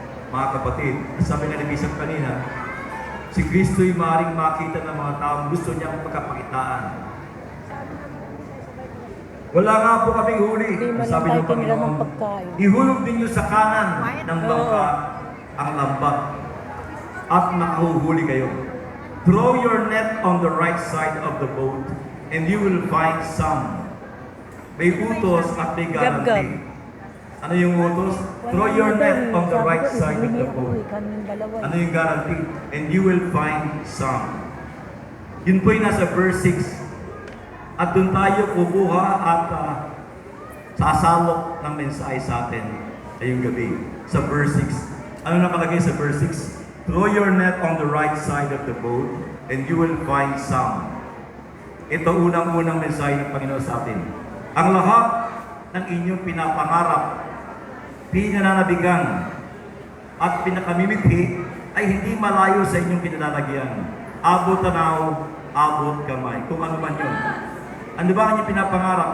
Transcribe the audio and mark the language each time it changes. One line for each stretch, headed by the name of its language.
Filipino: Mga kapatid, sabi nga ni Bishop kanina, si Kristo'y maaaring makita ng mga taong gusto niyang pagkapakitaan. Wala nga po kaming huli. Sabi ng Panginoon, ihulog ninyo sa kanan ng bangka ang lambat at makuhuli kayo.
English: Throw your net on the right side of the boat and you will find some.
Filipino: May utos at may guarantee. Ano yung utos?
English: Throw your net on the right side of the boat.
Filipino: Ano yung guarantee?
English: And you will find some.
Filipino: Yun po yung nasa verse 6. At doon tayo kukuha at sasalok ng mensahe sa atin ngayong gabi. Sa verse 6. Ano nakalagay sa verse 6?
English: Throw your net on the right side of the boat and you will find some.
Filipino: Ito unang-unang mensahe ng Panginoon sa atin. Ang lahat ng inyong pinapangarap, pinananabigan, at pinakamimithi ay hindi malayo sa inyong kinalalagyan. Abot tanaw, abot kamay. Kung ano man yun. Ano ba ang inyong pinapangarap?